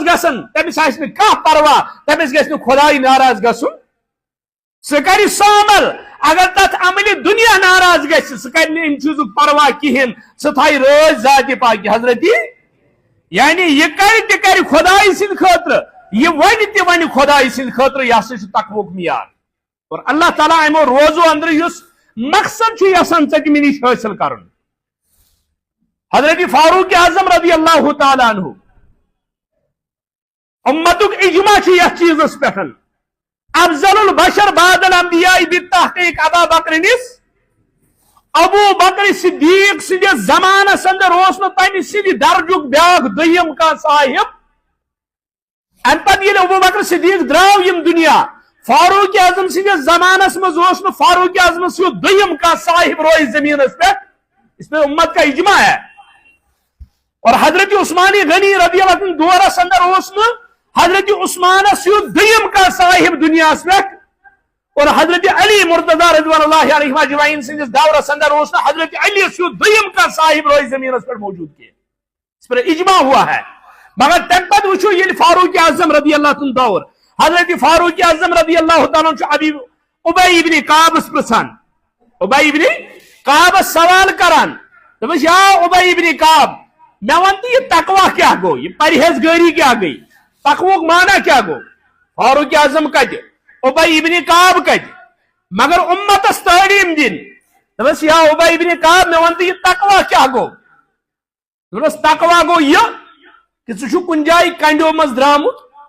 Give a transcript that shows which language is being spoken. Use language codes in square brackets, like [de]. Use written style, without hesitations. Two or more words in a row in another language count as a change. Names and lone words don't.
[ks] گژھن تٔمِس آسہِ نہٕ کانٛہہ پرواہ تٔمِس گژھِ نہٕ خۄداے ناراض گژھُن سُہ کرِ سُہ عمل اگر تتھ عملہِ دُنیا ناراض گژھِ سُہ کرِ نہٕ امہِ چیٖزُک پرواہ کہیٖنۍ سُہ تھایہِ رٲضۍ ذاتِ پاکہِ حضرتی یعنی یہ کرِ تہِ کرِ خۄداے سٕنٛدِ خٲطرٕ یہ ونہِ تہِ ونہِ خۄداے سٕنٛدِ خٲطرٕ یہ ہسا چھُ تقوُک معیار اور اللہ تعالیٰ امو روزو اندر یُس مقصد چھُ یژھان ژےٚ مےٚ نِش حٲصِل کرُن حضرت فاروق اعظم [ar] رضی اللہ تعالیٰ عنہ [ks] امتُک اجماع چھُ یتھ چیٖزس پٮ۪ٹھ [ar] افضل البشر بعد الانبیاء بالتحقیق [ks] ابا بکر نِس ابو بکر صدیق سٕنٛدِس زمانس اندر اوس نہٕ تمہِ سٕنٛدِ درجُک بیاکھ دوٚیِم کانٛہہ صاحب امہِ پتہٕ ییٚلہِ ابو بکر صدیق درٛاو یِم دُنیا فاروق اعظم سٕنٛدِس زمانس منٛز اوس نہٕ فاروق اعظم سیٚود دوٚیِم کانٛہہ صاحب روزِ زمیٖنس پٮ۪ٹھ [ur] اس پہ امت کا اجماع ہے [ks] اور حضرت عثمان غنی [ar] رضی اللہ عنہ [ks] دورس اندر اوس نہٕ حضرت عثمان سیٚود دوٚیِم کانٛہہ صاحب دُنیاہس پٮ۪ٹھ اور حضرت علی مرتضیٰ [ar] رضوان اللہ علیہ اجمعین [ks] سٕنٛدِس دورس اندر اوس نہٕ حضرت علی سیٚود دوٚیِم کانٛہہ صاحب روزِ زمیٖنس پٮ۪ٹھ موجوٗد کینٛہہ [ur] اس پر اجماع ہوا ہے [ks] مگر تمہِ پتہٕ وٕچھو ییٚلہِ فاروق اعظم [ar] رضی اللہ عنہ [ks] دور حضرت فاروق اعظم [ar] رضی اللہ تعالیٰ [ks] چھُ ابی ابی ابن کعبس پرژھان ابی ابن کعبس سوال کران دپس یا ابی ابن کعب مےٚ ون تہٕ یہ تقوا کیٛاہ گوٚو یہ پرہیزگٲری کیٛاہ گٔے تقوُک معنی کیٛاہ گوٚو فاروق اعظم کتہِ ابی ابن کعب کتہِ مگر امتس تعلیٖم دِنۍ دپس یا ابی ابن کعب مےٚ ون تہٕ یہ تقوا کیٛاہ گوٚو دپس تقوا گوٚو یہ کہ ژٕ چھُکھ کُنہِ جایہِ کنڈیو منٛز درٛامُت